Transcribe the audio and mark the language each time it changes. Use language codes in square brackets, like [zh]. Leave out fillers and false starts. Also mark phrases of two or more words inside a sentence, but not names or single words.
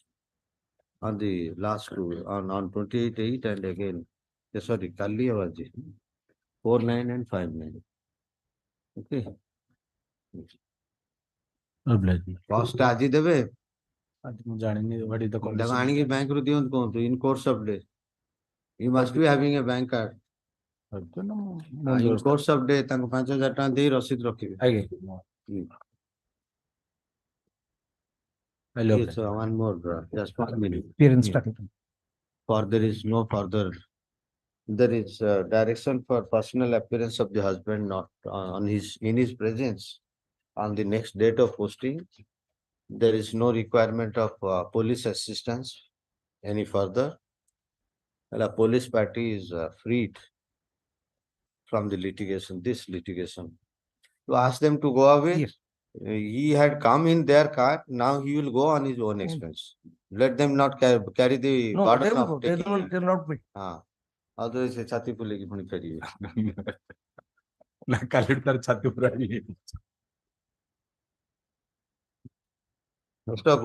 [en] On the last two, on 28/8 and again, sorry, Kalli Avaji, 4/9 and 5/9. Okay. Cost [or] ଆଜି ଦେବେ. [en] What is the condition? [or] Aଣିକି bank ରୁ ଦିଅନ୍ତୁ କୁହନ୍ତୁ [en] in course of day. You must be having a bank card. In course of day [or] ତାଙ୍କୁ 5,000 ଟଙ୍କା ଦେଇ ରସିଦ ରଖିବେ. [en] Yes, one more, just 1 minute. For there is no further, there is direction for personal appearance of the husband not in his presence on the next date of posting. There is no requirement of police assistance Any further? The police party is freed from the litigation, this litigation. To ask them to go away. Yes. He had come in their car, now he will go on his own expense. Let them not carry the No, they burden will of go. They taking. will, they will not wait. [or] हाँ, otherwise ସେ ଛାତି ଫୁଲେଇକି ପୁଣି ଫେରିବେ. ନା କାଲି ତାର ଛାତି ପୁରା ଇଏ। [en] Mr.